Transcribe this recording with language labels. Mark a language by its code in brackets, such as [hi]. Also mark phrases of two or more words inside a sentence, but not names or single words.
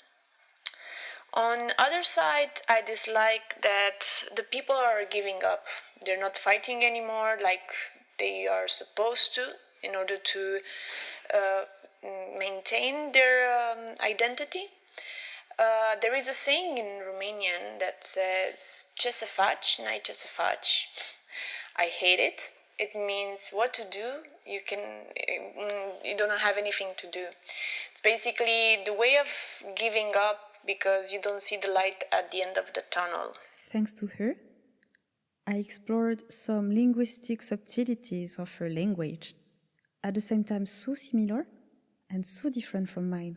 [en] On other side, I dislike that the people are giving up. They're not fighting anymore like they are supposed to in order to uh, maintain their identity. There is a saying in Romanian that says [ro] "Ce să faci, n-ai ce să faci." [en] I hate it. It means what to do. You don't have anything to do. It's basically the way of giving up because you don't see the light at the end of the tunnel. Thanks to her, I explored some linguistic subtleties of her language, at the same time so similar and so different from mine.